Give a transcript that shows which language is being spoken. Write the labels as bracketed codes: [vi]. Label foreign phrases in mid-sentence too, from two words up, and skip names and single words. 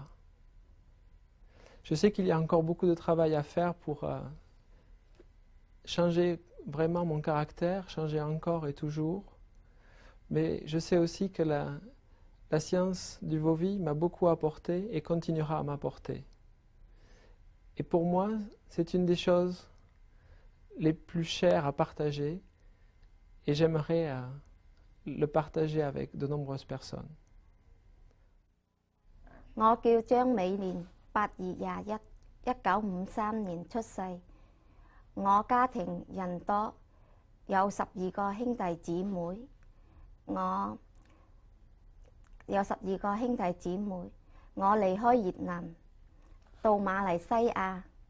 [fr] Je sais qu'il y a encore beaucoup de travail à faire pour changer vraiment mon caractère, changer encore et toujours, mais je sais aussi que la science du Vovi m'a beaucoup apporté et continuera à m'apporter. Et pour moi, c'est une des choses les plus chères à partager et j'aimerais le partager avec de nombreuses personnes. [yue] 我叫張美蓮，8月21， 1953年出世。我家庭人多，有12個兄弟姊妹。我離開越南，到馬來西亞。